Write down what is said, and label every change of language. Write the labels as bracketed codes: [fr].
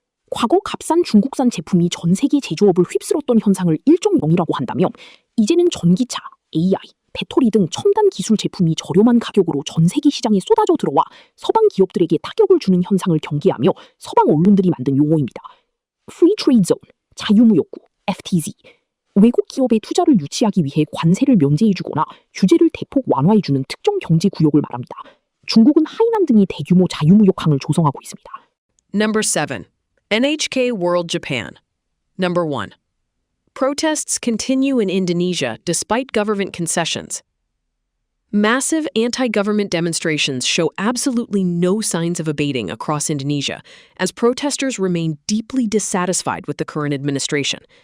[ko] 과거 값싼 중국산 제품이 전 세계 제조업을 휩쓸었던 현상을 1.0이라고 한다며 이제는 전기차, AI, 배터리 등 첨단 기술 제품이 저렴한 가격으로 전 세계 시장에 쏟아져 들어와 서방 기업들에게 타격을 주는 현상을 경계하며 서방 언론들이 만든 용어입니다. [en] Free Trade Zone, [ko] 자유무역구, [en] FTZ. [ko] 외국 기업의 투자를 유치하기 위해 관세를 면제해주거나 규제를 대폭 완화해주는 특정 경제 구역을 말합니다. 중국은 하이난 등이 대규모 자유무역항을 조성하고 있습니다. [en] Number 7. NHK World Japan. Number 1. Protests continue in Indonesia despite government concessions. Massive anti-government demonstrations show absolutely no signs of abating across Indonesia as protesters remain deeply dissatisfied with the current administration.